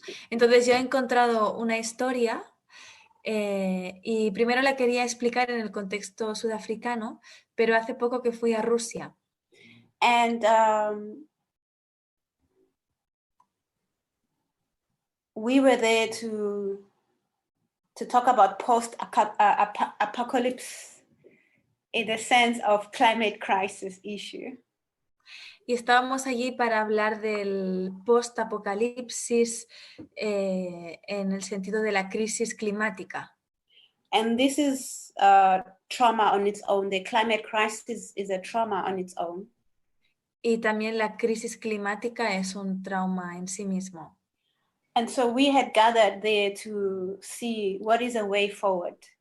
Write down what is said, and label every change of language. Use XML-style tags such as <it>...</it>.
<es>Entonces yo he encontrado una historia y primero la quería explicar en el contexto sudafricano, pero hace poco que fui a Rusia.</es> <en>And we were there to talk about post-apocalypse in the sense of climate crisis issue.</en> <es>Y estábamos allí para hablar del post-apocalipsis en el sentido de la crisis climática.</es> <en>And this is trauma on its own. The climate crisis is a trauma on its own.</en> <es>Y también la crisis climática es un trauma en sí mismo.</es> <en>And so we had gathered there to see what is a way forward.</en>